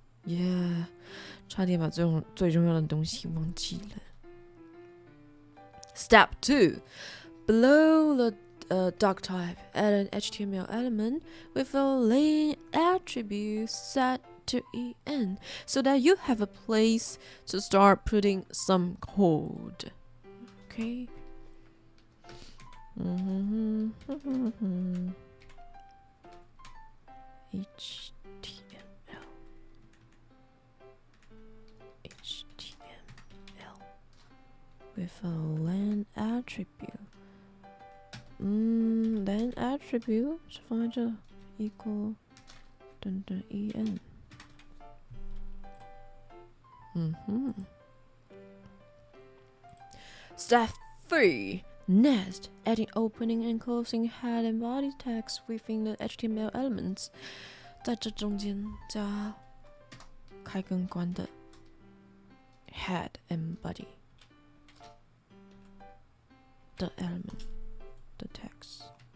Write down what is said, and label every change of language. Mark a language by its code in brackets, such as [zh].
[zh] Yeah， 差点把最重要的东西忘记了。 [en] Step 2. Below the doc type, add an HTML element with a len attribute set to en so that you have a place to start putting some code. Okay. HTML with a len attribute. Len attribute [zh] 是放在这 [en] equal en. Step 3. Next, adding opening and closing head and body text within the HTML elements. [zh] 在这中间加开跟关的 head and body 的 element 的 text.